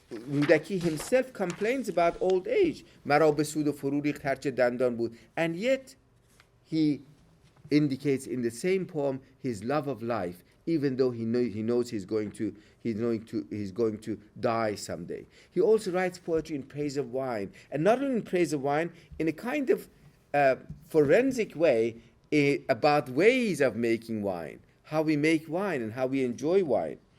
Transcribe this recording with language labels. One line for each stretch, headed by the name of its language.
English: Rudaki himself complains about old age.
Persian: مرا به سود و فرو ریخت هرچه دندان بود.
English: And yet, he indicates in the same poem his love of life, even though he knows he's going to die someday. He also writes poetry in praise of wine, and not only in praise of wine, in a kind of forensic way about ways of making wine, how we make wine and how we enjoy wine.